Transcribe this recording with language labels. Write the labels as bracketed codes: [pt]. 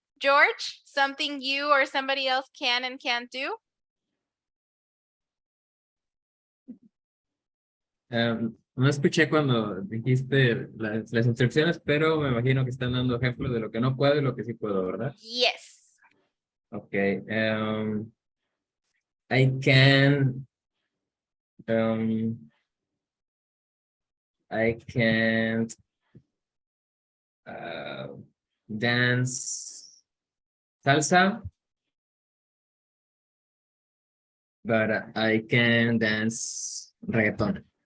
[en] George, something you or somebody else can and can't do? [es] No escuché cuando dijiste las instrucciones, pero me imagino que están dando ejemplos de lo que no puedo y lo que sí puedo, ¿verdad? [en] Yes. Okay. I can I can't dance salsa, but I can dance reggaeton.